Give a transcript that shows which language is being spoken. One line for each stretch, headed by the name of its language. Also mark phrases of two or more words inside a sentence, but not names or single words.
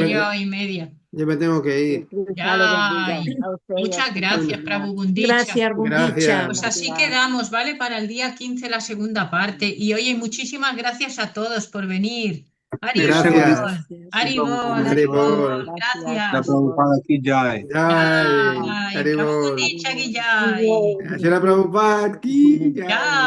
Spanish: voy me, yo y media. yo me tengo que Que ir. Krishna le bendiga Ay, a usted y a muchas su gracias, familia. Prabhu Bundicha. Gracias, Gundicha. Gracias. Pues así Gracias. quedamos, ¿vale? Para el día 15 la segunda parte. Y oye, muchísimas gracias a todos por venir. Haribol, Gracias. Haribol, Haribol. Haribol. Gracias, Gracias. Haribol.
Sanskrit: Prabhupada ki jai. Jai.
Spanish: Ay, Prabhu Haribol.
Sanskrit: Bundicha ki jai. Shila Prabhupada ki jai. Jai.